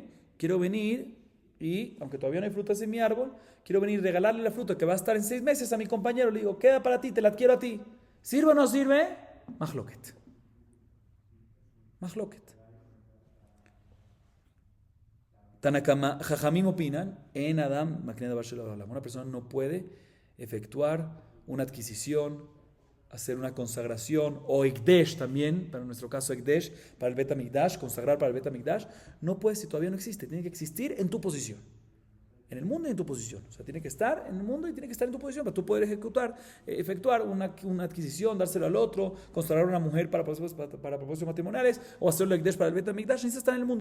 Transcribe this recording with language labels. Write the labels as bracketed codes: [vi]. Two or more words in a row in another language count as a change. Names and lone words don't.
[es] Quiero venir y, aunque todavía no hay frutas en mi árbol, quiero venir y regalarle la fruta que va a estar en 6 meses a mi compañero. Le digo, queda para ti, te la adquiero a ti. ¿Sirve o no sirve? Mahloket. Tanakama, Jajamim opinan, [he] אין אדם מקנה דבר שלא בעולם. [es] Una persona no puede efectuar una adquisición, hacer una consagración, o Ekdesh también, para nuestro caso Ekdesh, para el Bet HaMikdash, consagrar para el Bet HaMikdash, no puede si todavía no existe, tiene que existir en tu posición. En el mundo y en tu posición. O sea, tiene que estar en el mundo y tiene que estar en tu posición para tú poder efectuar una adquisición, dárselo al otro, consagrar a una mujer para propósitos matrimoniales, o hacerlo Ekdesh para el Bet HaMikdash, necesitas estar en el mundo.